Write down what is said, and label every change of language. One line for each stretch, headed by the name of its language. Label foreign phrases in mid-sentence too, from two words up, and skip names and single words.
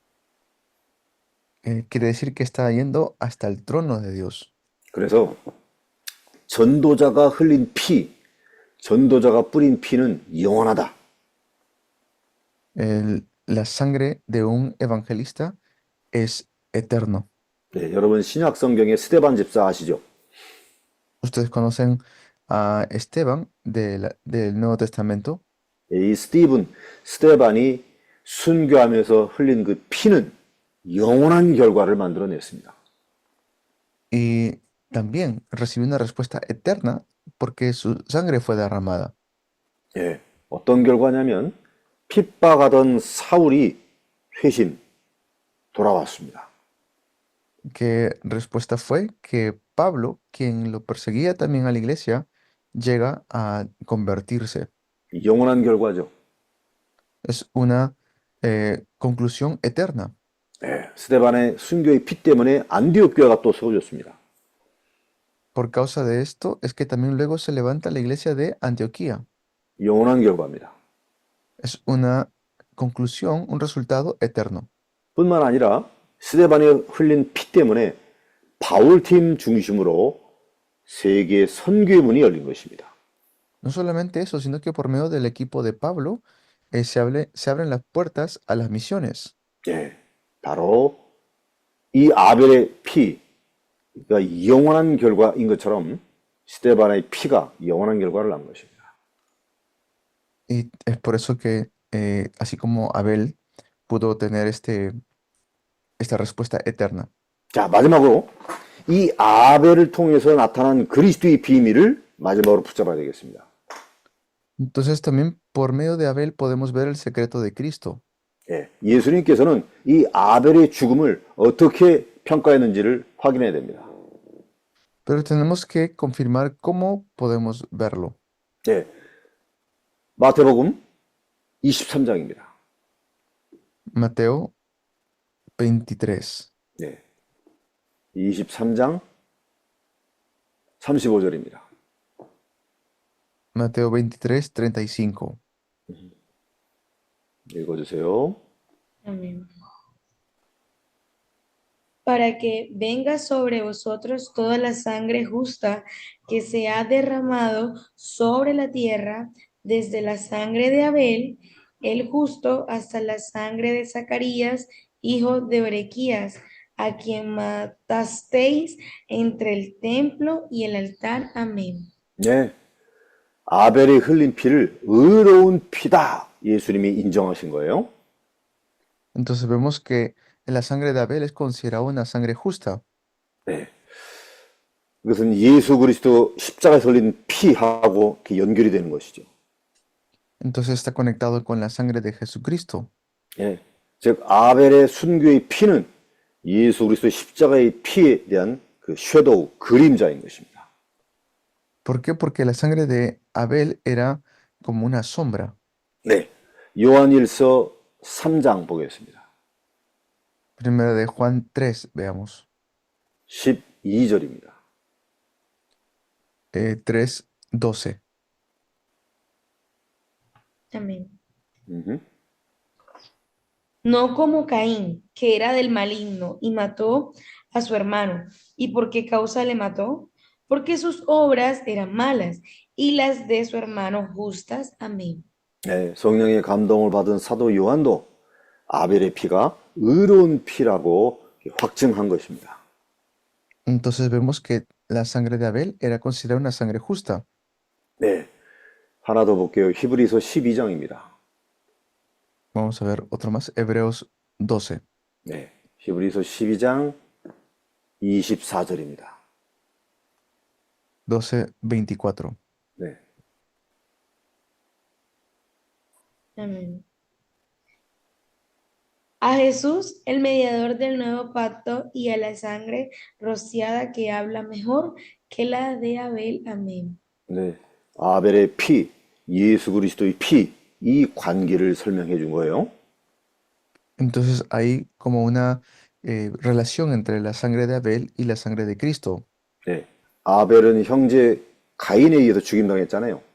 Spanish: Quiere decir que está yendo hasta el trono de Dios.
Korean: 그래서 전도자가 흘린 피, 전도자가 뿌린 피는 영원하다.
Spanish: La sangre de un evangelista es eterno.
Korean: 네, 여러분 신약 성경의 스데반 집사 아시죠?
Spanish: Ustedes conocen a Esteban del Nuevo Testamento.
Korean: 이 스데반이 순교하면서 흘린 그 피는 영원한 결과를 만들어냈습니다.
Spanish: Y también recibió una respuesta eterna porque su sangre fue derramada.
Korean: 예, 어떤 결과냐면 핍박하던 사울이 회심 돌아왔습니다.
Spanish: ¿Qué respuesta fue? Que Pablo, quien lo perseguía también a la iglesia, llega a convertirse.
Korean: 영원한 결과죠.
Spanish: Es una conclusión eterna.
Korean: 예, 스데반의 순교의 피 때문에 안디옥 교회가 또 세워졌습니다.
Spanish: Por causa de esto es que también luego se levanta la iglesia de Antioquía.
Korean: 영원한 결과입니다.
Spanish: Es una conclusión, un resultado eterno.
Korean: 뿐만 아니라 스데반이 흘린 피 때문에 바울팀 중심으로 세계 선교의 문이 열린 것입니다.
Spanish: No solamente eso, sino que por medio del equipo de Pablo se abren las puertas a las misiones.
Korean: 예, 바로 이 아벨의 피가 영원한 결과인 것처럼 스데반의 피가 영원한 결과를 낳은 것입니다.
Spanish: Y es por eso que, así como Abel pudo tener esta respuesta eterna.
Korean: 자, 마지막으로 이 아벨을 통해서 나타난 그리스도의 비밀을 마지막으로 붙잡아야 되겠습니다.
Spanish: Entonces también por medio de Abel podemos ver el secreto de Cristo.
Korean: 예, 예수님께서는 이 아벨의 죽음을 어떻게 평가했는지를 확인해야 됩니다.
Spanish: Pero tenemos que confirmar cómo podemos verlo.
Korean: 예, 마태복음 23장입니다.
Spanish: Mateo 23.
Korean: 네, 23장 35절입니다.
Spanish: Mateo 23:35.
Korean: 읽어주세요.
Spanish: Amén. Para que venga sobre vosotros toda la sangre justa que se ha derramado sobre la tierra, desde la sangre de Abel, el justo, hasta la sangre de Zacarías, hijo de Berequías, a quien matasteis entre el templo y el altar. Amén.
Korean: 네, 아벨이 흘린 피를 의로운 피다 예수님이 인정하신 거예요.
Spanish: Entonces vemos que la sangre de Abel es considerada una sangre justa.
Korean: 네, 이것은 예수 그리스도 십자가에 흘린 피하고 이렇게 연결이 되는 것이죠.
Spanish: Entonces está conectado con la sangre de Jesucristo.
Korean: 예. 즉 아벨의 순교의 피는 예수 그리스도의 십자가의 피에 대한 그 섀도우, 그림자인 것입니다.
Spanish: ¿Por qué? Porque la sangre de Abel era como una sombra.
Korean: 네. 요한일서 3장 보겠습니다.
Spanish: Primera de Juan 3, veamos.
Korean: 12절입니다.
Spanish: 3, 12. Amén. 음흠. No como Caín, que era del maligno y mató a su hermano. ¿Y por qué causa le mató? Porque sus obras eran malas y las de su hermano justas. Amén.
Korean: 네, 성령의 감동을 받은 사도 요한도 아벨의 피가 의로운 피라고 확증한 것입니다.
Spanish: Entonces vemos que la sangre de Abel era considerada una sangre justa.
Korean: 네, 하나 더 볼게요. 히브리서 12장입니다.
Spanish: Vamos a ver otro más, Hebreos 12.
Korean: 네, 히브리서 12장 24절입니다.
Spanish: 12, 24.
Korean: 네,
Spanish: Amén. A Jesús, el mediador del nuevo pacto, y a la sangre rociada que habla mejor que la de Abel. Amén.
Korean: 네, 아벨의 피, 예수 그리스도의 피, 이 관계를 설명해 준 거예요.
Spanish: Entonces hay como una relación entre la sangre de Abel y la sangre de Cristo.
Korean: 네, 아벨은 형제 가인에 의해서 죽임당했잖아요.